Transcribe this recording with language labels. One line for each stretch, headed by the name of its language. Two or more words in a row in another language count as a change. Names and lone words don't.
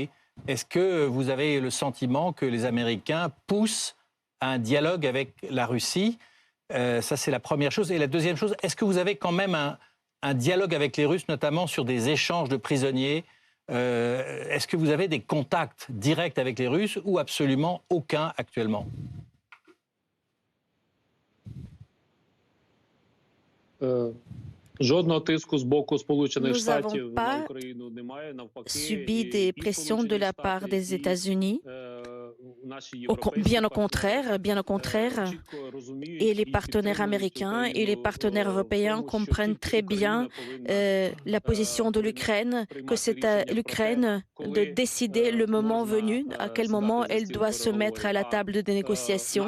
French: Est-ce que vous avez le sentiment que les Américains poussent à un dialogue avec la Russie? Ça, c'est la première chose. Et la deuxième chose, est-ce que vous avez quand même un dialogue avec les Russes, notamment sur des échanges de prisonniers? Est-ce que vous avez des contacts directs avec les Russes ou absolument aucun actuellement?
Ukrainian: Жодного тиску з боку Сполучених
French: Nous n'avons
Ukrainian: Штатів
French: pas
Ukrainian: на Україну немає, навпаки.
French: subi
Ukrainian: і
French: des pressions de la part des États-Unis. Bien au contraire, et les partenaires américains et les partenaires européens comprennent très bien la position de l'Ukraine, que c'est à l'Ukraine de décider le moment venu, à quel moment elle doit se mettre à la table de négociation.